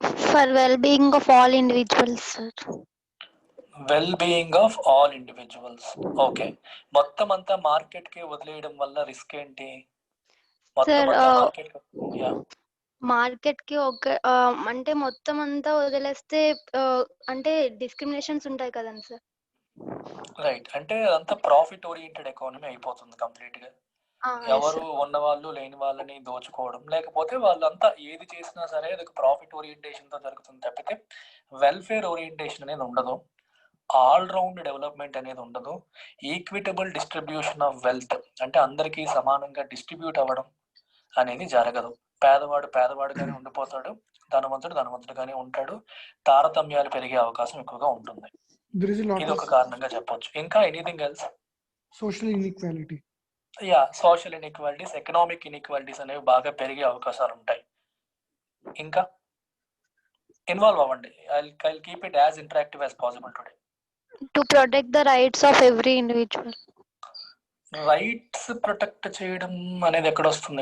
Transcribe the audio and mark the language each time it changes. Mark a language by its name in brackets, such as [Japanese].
[English] For well-being of all individuals, sir. Well being of all individuals. [Telugu] Okay, మొత్తం అంతా market కి వదిలేయడం వల్ల రిస్క్ ఏంటి? మొత్తం అంతా మార్కెట్, యా, మార్కెట్ కి ఒక అంటే మొత్తం అంతా వదిలేస్తే అంటే డిస్క్రిమినేషన్స్ ఉంటాయి కదండి సార్. [English] Right. [Telugu] అంటే అదంతా ప్రాఫిట్ ఓరియంటెడ్ ఎకానమీ అయిపోతుంది కంప్లీట్ గా. ఎవరు ఉన్న వాళ్ళు లేని వాళ్ళని దోచుకోవడం, లేకపోతే వాళ్ళంతా ఏది చేసినా సరే అది ప్రాఫిట్ ఓరియంటేషన్ తో జరుగుతుంది తప్పితే వెల్ఫేర్ ఓరియంటేషన్ అనేది ఉండదు, ఆల్ రౌండ్ డెవలప్మెంట్ అనేది ఉండదు, ఈక్విటబుల్ డిస్ట్రిబ్యూషన్ ఆఫ్ వెల్త్ అంటే అందరికీ సమానంగా డిస్ట్రిబ్యూట్ అవ్వడం అనేది జరగదు. పేదవాడు పేదవాడుగానే ఉండిపోతాడు, ధనవంతుడు ధనవంతుడుగానే ఉంటాడు, తారతమ్యాలు పెరిగే అవకాశం ఎక్కువగా ఉంటుంది. ఇది ఒక కారణంగా చెప్పొచ్చు. ఇంకా [English] Anything else? Social inequality. [Telugu] Yeah, social inequalities, economic inequalities అనేవి బాగా పెరిగే అవకాశాలు ఉంటాయి. ఇంకా ఇన్వాల్వ్ అవ్వండి. [English] I'll keep it as interactive as possible today. To protect the rights of every individual. [Telugu] Rights protect చేయడం అనేది ఎక్కడ వస్తుంది?